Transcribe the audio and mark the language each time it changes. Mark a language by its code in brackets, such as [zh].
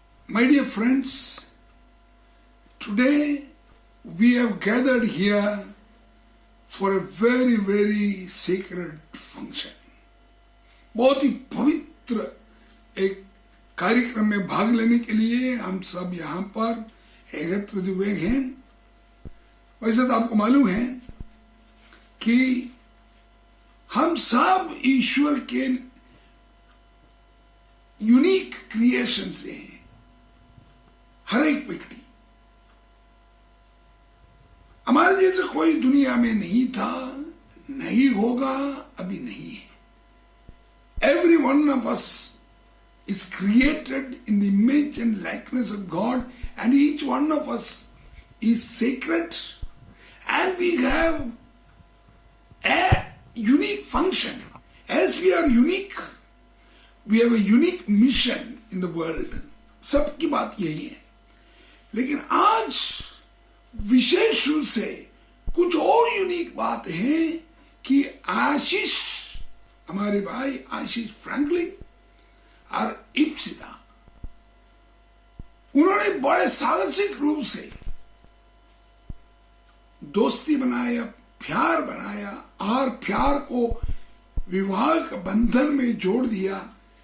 [en] My dear friends, today we have gathered here for a very, very sacred function. [hi] बहुत ही पवित्र एक कार्यक्रम में भाग लेने के लिए हम सब यहाँ पर एकत्रित हुए हैं। वैसे तो आपको मालूम है कि हम सब ईश्वर के [en] unique creation [hi] से हैं। हर एक व्यक्ति हमारे जैसे कोई दुनिया में नहीं था, नहीं होगा, अभी नहीं है। [en] Every one of us is created in the image and likeness of God, and each one of us is sacred, and we have a unique function. As we are unique, we have a unique mission in the world. [hi] सबकी बात यही है। लेकिन आज विशेष रूप से कुछ और यूनिक बात है कि आशीष, हमारे भाई आशीष फ्रैंकलिन और इप्सिता, उन्होंने बड़े साहसिक रूप से दोस्ती बनाया, प्यार बनाया और प्यार को विवाह के बंधन में जोड़ दिया।